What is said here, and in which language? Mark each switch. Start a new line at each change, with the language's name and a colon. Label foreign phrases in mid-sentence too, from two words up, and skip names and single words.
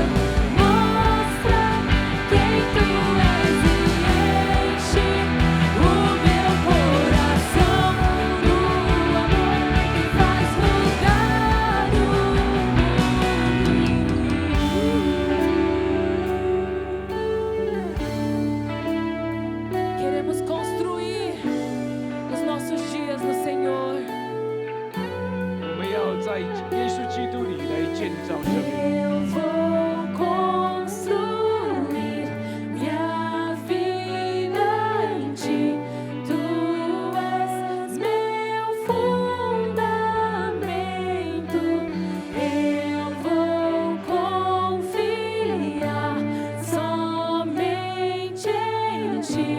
Portuguese: Mostra quem Tu és e enche o meu coração do amor que faz mudar o mundo. Queremos construir os nossos dias no Senhor.
Chinese: 我们要在耶稣基督里来建造生命。
Portuguese: Eu vou construir minha vida em Ti. Tu és meu fundamento. Eu vou confiar somente em Ti.